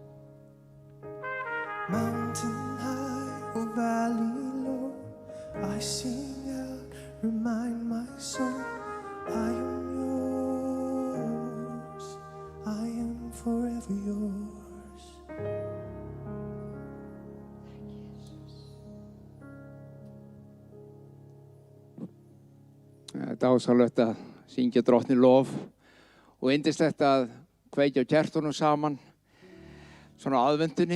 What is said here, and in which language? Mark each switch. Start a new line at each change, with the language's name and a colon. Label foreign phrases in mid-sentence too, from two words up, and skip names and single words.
English: Mountain high or valley low, I sing out, remind my soul, I am yours. I am forever yours.
Icelandic: Dásalegt að syngja Drottni lof og yndislegt að kveikja á kertunum saman svona á aðvendunni.